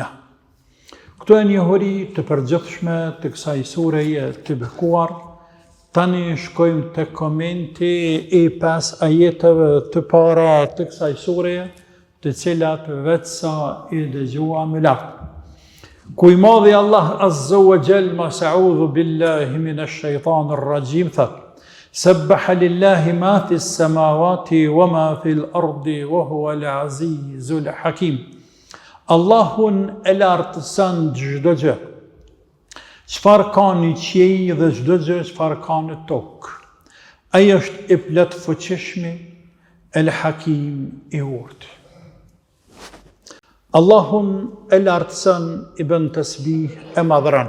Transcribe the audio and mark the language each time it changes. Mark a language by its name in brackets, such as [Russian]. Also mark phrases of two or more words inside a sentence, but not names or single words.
[Albanian] Këto e njohuri të përgjithshme të kësaj sureje të bekuar. Tani shkojmë të komenti e 5 ajeteve të para të kësaj sureje, të cilat vetësa i dëgjua me lartë. Ku i madhi Allah [Arabic] عز وجل, [Albanian] mas [Arabic] أعوذ بالله من الشيطان الرجيم, [Albanian] thot: [Arabic] سبح لله ما في السماوات وما في الأرض وهو العزيز الحكيم. [Albanian] Allahun e lartëson çdo gjë. Çfarë ka në qiell dhe çdo gjë çfarë ka në tokë. Ai është i plot fuqishëm, el hakim i urtë. Allahun e lartëson, i bën tasbih, e madhëron.